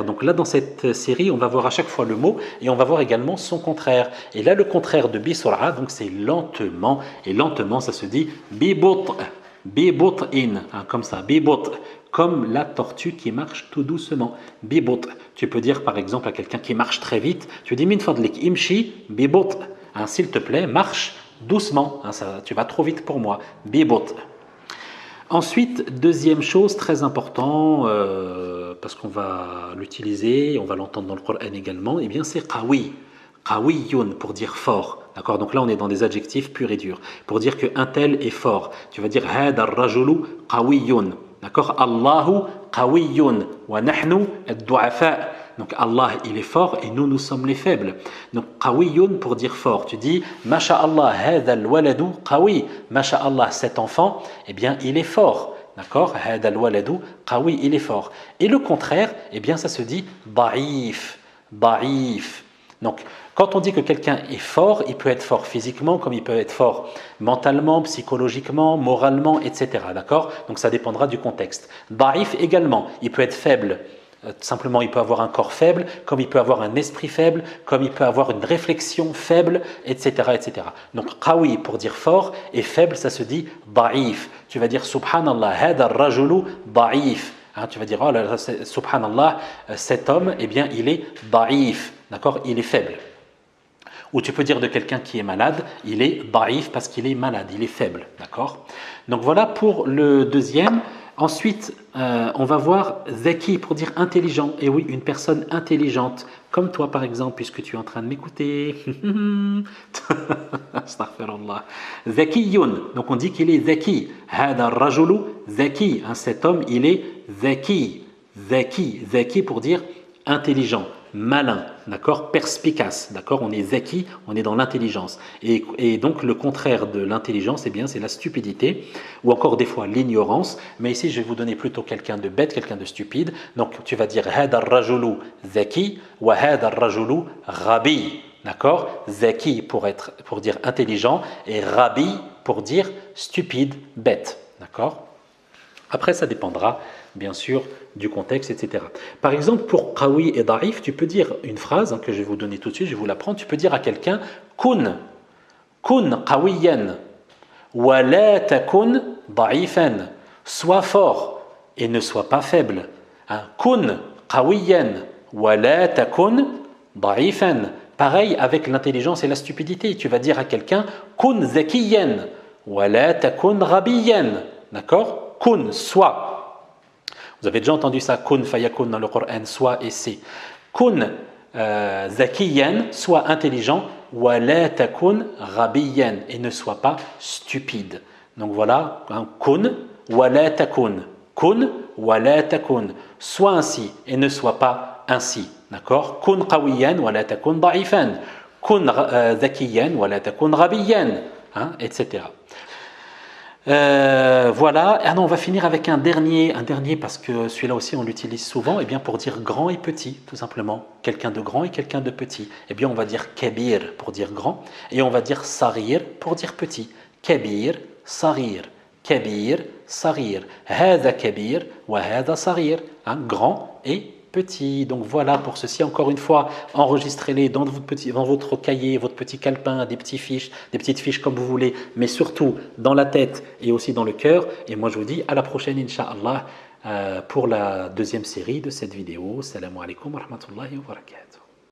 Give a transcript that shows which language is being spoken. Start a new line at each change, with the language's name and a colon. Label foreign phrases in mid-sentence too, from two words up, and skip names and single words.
French: Donc là, dans cette série, on va voir à chaque fois le mot et on va voir également son contraire. Et là, le contraire de bisura, donc c'est lentement. Et lentement, ça se dit bibut-in, comme ça, bibut, comme la tortue qui marche tout doucement. Bibut. Tu peux dire par exemple à quelqu'un qui marche très vite, tu dis
Arabic: من فضلك امش ببطء,
French: s'il te plaît, marche doucement, tu vas trop vite pour moi. Bibut. Ensuite, deuxième chose très important, parce qu'on va l'utiliser, on va l'entendre dans le Coran également, eh bien c'est qawi. Qawiyun pour dire fort. D'accord, donc là on est dans des adjectifs purs et durs. Pour dire qu'un tel est fort, tu vas dire
Arabic: هذا الرجل قوي. D'accord, الله قوي ونحن الضعفاء.
French: Donc Allah il est fort et nous sommes les faibles. Donc qawiyun pour dire fort.
Arabic: Tu dis ما شاء الله هذا الولد قوي.
French: Masha'Allah cet enfant, eh bien il est fort. D'accord,
Arabic: هذا الولد قوي,
French: il est fort. Et le contraire, eh bien ça se dit da'if. Da'if. Donc, quand on dit que quelqu'un est fort, il peut être fort physiquement, comme il peut être fort mentalement, psychologiquement, moralement, etc. D'accord? Donc, ça dépendra du contexte. Da'if également, il peut être faible. Simplement, il peut avoir un corps faible, comme il peut avoir un esprit faible, comme il peut avoir une réflexion faible, etc. etc. Donc, qawi pour dire fort et faible, ça se dit da'if.
Arabic: Tu vas dire سبحان الله هذا الرجل ضعيف.
French: Tu vas dire, oh là là, subhanallah, cet homme, eh bien, il est da'if. D'accord, il est faible. Ou tu peux dire de quelqu'un qui est malade, il est da'if parce qu'il est malade, il est faible. D'accord. Donc voilà pour le deuxième. Ensuite, on va voir zaki pour dire intelligent. Et oui, une personne intelligente, comme toi par exemple, puisque tu es en train de m'écouter.
Arabic: أستغفر الله زكي.
French: Donc on dit qu'il est zaki.
Arabic: هذا رجل زكي.
French: Cet homme, il est zaki. Zaki pour dire intelligent, malin, d'accord, perspicace, d'accord, on est zaki, on est dans l'intelligence. Et donc le contraire de l'intelligence, eh bien c'est la stupidité, ou encore des fois l'ignorance, mais ici je vais vous donner plutôt quelqu'un de bête, quelqu'un de stupide.
Arabic: Donc tu vas dire هذا رجل زكي وهذا رجل غبي,
French: d'accord, zaki pour dire intelligent et rabi pour dire stupide, bête, d'accord. Après ça dépendra bien sûr du contexte, etc. Par exemple, pour qawi et da'if, tu peux dire une phrase que je vais vous donner tout de suite, je vais vous l'apprendre. Tu peux dire à quelqu'un
Arabic: كن قويا ولا تكن ضعيفا.
French: Sois fort et ne sois pas faible.
Arabic: كن قويا ولا تكن ضعيفا.
French: Pareil avec l'intelligence et la stupidité. Tu vas dire à quelqu'un
Arabic: كن زكيا ولا تكن غبيا.
French: D'accord? Kun, sois. Vous avez déjà entendu ça,
Arabic: كن فيكون
French: dans le Coran, soit et c'est.
Arabic: كن زكيا,
French: soit intelligent,
Arabic: ولا تكن غبيا,
French: et ne sois pas stupide. Donc voilà,
Arabic: كن ولا تكن. كن ولا تكن.
French: Sois ainsi et ne sois pas ainsi. D'accord?
Arabic: كن قويا ولا تكن ضعيفا كن زكيا ولا تكن غبيا.
French: Hein, etc. Voilà, ah non, on va finir avec un dernier parce que celui-là aussi on l'utilise souvent, et bien pour dire grand et petit, tout simplement. Quelqu'un de grand et quelqu'un de petit. Eh bien on va dire kabir pour dire grand, et on va dire sarir pour dire petit.
Arabic: كبير صغير كبير صغير. هذا كبير وهذا صغير.
French: Grand et petit. Donc voilà, pour ceci, encore une fois, enregistrez-les dans votre cahier, votre petit calepin, des petites fiches comme vous voulez, mais surtout dans la tête et aussi dans le cœur. Et moi, je vous dis à la prochaine, Inch'Allah, pour la deuxième série de cette vidéo.
Arabic: السلام عليكم ورحمة الله وبركاته.